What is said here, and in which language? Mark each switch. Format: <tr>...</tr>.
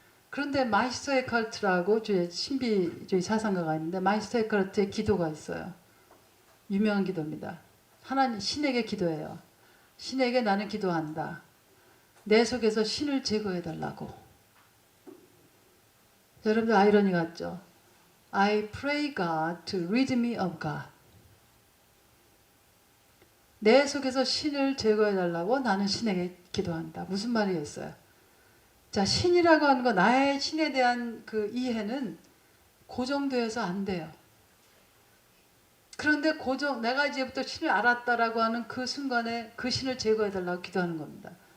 <ko>그런데 마이스터 에카르트라고 신비주의 사상가가 있는데 마이스터 에카르트의 기도가 있어요. 유명한 기도입니다. 하나님, 신에게 기도해요. 신에게 나는 기도한다. 내 속에서 신을 제거해달라고. 여러분들 아이러니 같죠?</ko> <en>I pray God to rid me of God.</en> <ko>내 속에서 신을 제거해달라고 나는 신에게 기도한다. 무슨 말이겠어요? 자, 신이라고 하는 거, 나의 신에 대한 그 이해는 고정되어서 안 돼요. 그런데 내가 이제부터 신을 알았다라고 하는 그 순간에 그 신을 제거해달라고 기도하는 겁니다.</ko>